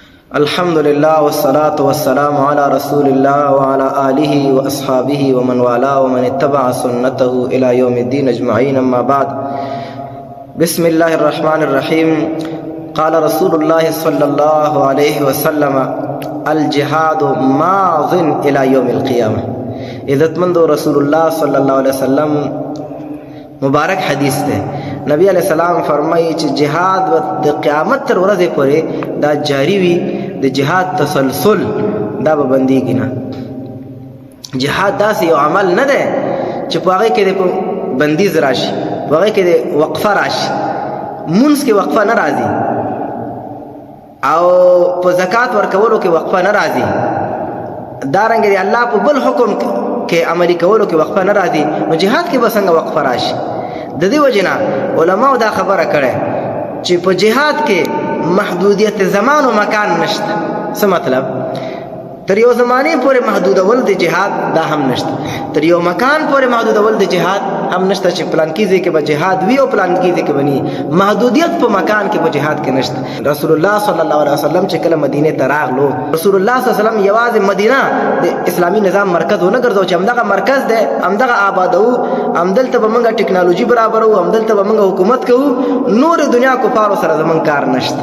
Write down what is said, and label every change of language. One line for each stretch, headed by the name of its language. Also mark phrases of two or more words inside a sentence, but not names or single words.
Arabic: الحمد لله والصلاة والسلام على رسول الله وعلى آله وأصحابه ومن والاه ومن اتبع سنته إلى يوم الدين أجمعين. أما بعد، بسم الله الرحمن الرحيم. قال رسول الله صلى الله عليه وسلم: الجهاد ماض إلى يوم القيامة.
Pashto: عزتمند
Arabic: رسول الله صلی الله علیه وسلم
Pashto: مبارک حدیث ده. نبی علیہ السلام فرمایي چې جهاد د قیامت تر ورځې پورې دا جاری وي. د جهاد تسلسل دا به بندېږي نه. جهاد داسې یو عمل نه دی چې په هغې کې د بندیز راشي، په هغې کې د وقفه راشي. مونځ کې وقفه نه راځي او په زکات ورکولو کې وقفه نه راځي. دارنګه د الله په بل حکم کې عملي کولو کې وقفه نه راځي، نو جهاد کې به څنګه وقفه راشي؟ د دې وجې نه علماو دا خبره کړې چې په جهاد کې محدودیت زمان و مکان نشته. څه مطلب؟ تر یو زمانې پورې محدودول د جهاد دا هم نشته، تر یو مکان پورې محدودول د جهاد هم نشته چې پلانکي ځای کې به جهاد وي او پلانکي ځای کې به نه. محدودیت په مکان کې په جهاد کې نشته.
Arabic: رسول الله صلی الله علیه وسلم
Pashto: چې کله مدینې ته راغلو،
Arabic: رسول الله صلی الله علیه وسلم
Pashto: یوازې مدینه د اسلامي نظام مرکز ونه ګرځاو چې همدغه مرکز دی، همدغه آبادو، همدلته به موږ ټکنالوژي برابرو، همدلته به موږ حکومت کوو، نور دنیا کفارو سره زموږ کار نشته.